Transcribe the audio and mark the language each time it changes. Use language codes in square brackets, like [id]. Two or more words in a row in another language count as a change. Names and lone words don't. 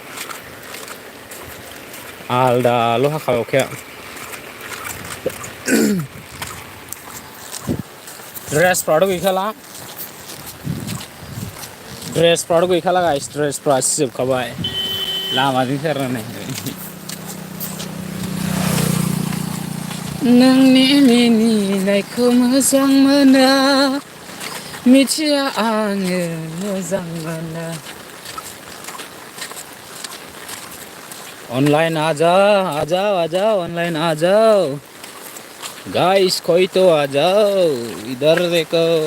[brx] आलदाल' हाखाबाय अखाया ड्रेसफ्राथ' गैखाला गाइस ड्रेसफ्रा सिजोबखाबाय लामाजोंसो आरोना नै नोंनि मिनिनायखौ मोजां मोना [hi] मिथिया आङो मोजां मोना ऑनलाइन आ जाओ ऑनलाइन आ जाओ गाइस कोई तो आ जाओ इधर देखो